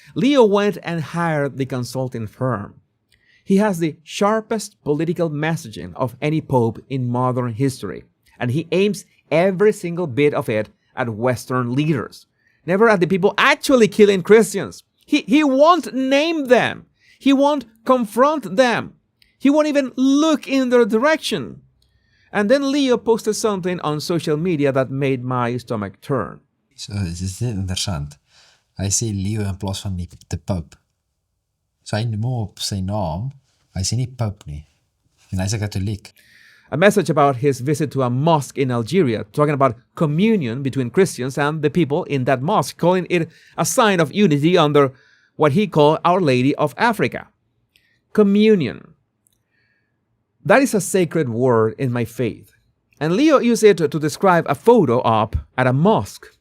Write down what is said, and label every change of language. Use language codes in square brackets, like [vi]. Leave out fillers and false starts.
[en] Leo went and hired the consulting firm. He has the sharpest political messaging of any pope in modern history, and he aims every single bit of it at Western leaders, never at the people actually killing Christians. He won't name them. He won't confront them. He won't even look in their direction. And then Leo posted something on social media that made my stomach turn. [af] So, dit is net interessant. Hy sê Leo in plaas van die Pope. So hy noem op sy naam, hy sê nie Pope nie. En hy's 'n Katholiek. [en] A message about his visit to a mosque in Algeria, talking about communion between Christians and the people in that mosque, calling it a sign of unity under what he called Our Lady of Africa. Communion. That is a sacred word in my faith. And Leo used it to describe a photo op at a mosque.